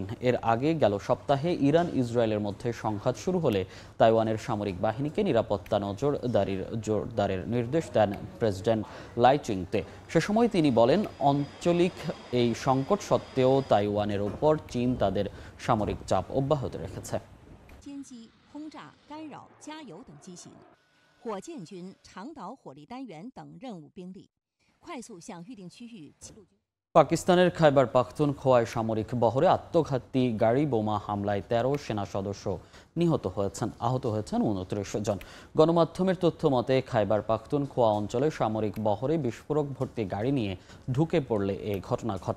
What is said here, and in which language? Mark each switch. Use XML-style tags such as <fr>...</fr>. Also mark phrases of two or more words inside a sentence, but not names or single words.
<bn>এর আগে গেল সপ্তাহে ইরান ইসরায়েলের মধ্যে সংঘাত শুরু হলে তাইওয়ানের সামরিক বাহিনীকে নিরাপত্তা জোরদারের নির্দেশ দেন প্রেসিডেন্ট লাই চিংতে। সে সময় তিনি বলেন, আঞ্চলিক এই সংকট সত্ত্বেও তাইওয়ানের উপর চীন তাদের সামরিক চাপ অব্যাহত রেখেছে।</bn> <zh>轰炸、干扰、加油等机型，火箭军长导火力单元等任务兵力，快速向预定区域起陆军。</zh> <bn>পাকিস্তানের খাইবার পাখতুনখোয়ায় সামরিক বহরে আত্মঘাতী গাড়ি বোমা হামলায় 13 সেনা সদস্য নিহত হয়েছেন, আহত হয়েছেন 29 জন। গণমাধ্যমের তথ্য মতে খাইবার পাখতুনখোয়া অঞ্চলে সামরিক বহরে বিস্ফোরক ভর্তি গাড়ি নিয়ে ঢুকে পড়লে এই ঘটনা ঘটে।</bn>